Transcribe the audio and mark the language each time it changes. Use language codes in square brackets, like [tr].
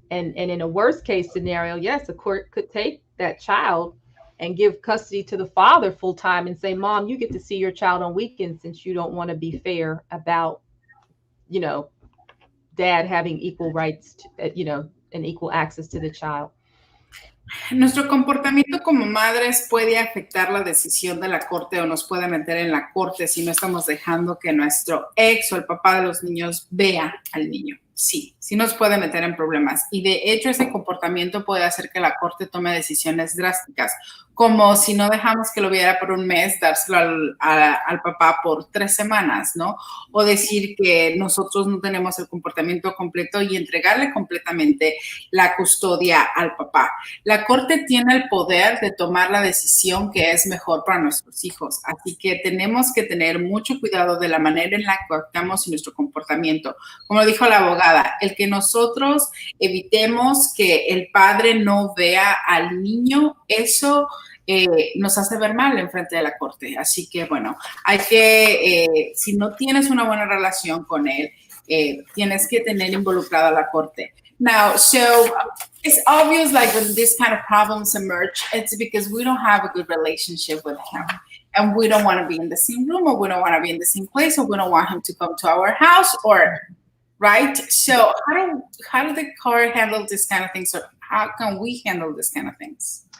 [en] And in a worst case scenario, yes, the court could take that child and give custody to the father full time and say, Mom, you get to see your child on weekends, since you don't want to be fair about, dad having equal rights to, and equal access to the child. [es] Nuestro comportamiento como madres puede afectar la decisión de la corte, o nos puede meter en la corte si no estamos dejando que nuestro ex o el papá de los niños vea al niño. sí nos puede meter en problemas. Y de hecho ese comportamiento puede hacer que la corte tome decisiones drásticas, como si no dejamos que lo viera por un mes, dárselo al papá por 3 semanas, ¿no? O decir que nosotros no tenemos el comportamiento completo y entregarle completamente la custodia al papá. La corte tiene el poder de tomar la decisión que es mejor para nuestros hijos, así que tenemos que tener mucho cuidado de la manera en la que actuamos y nuestro comportamiento. Como dijo la abogada, el que nosotros evitemos que el padre no vea al niño, eso nos hace ver mal en frente de la corte. Así que, bueno, hay que, si no tienes una buena relación con él, tienes que tener involucrada a la corte. [en] Now, so it's obvious, like, when these kind of problems emerge, it's because we don't have a good relationship with him. And we don't want to be in the same room, or we don't want to be in the same place, or we don't want him to come to our house, or, right? So how do the court handle this kind of things, or how can we handle this kind of things?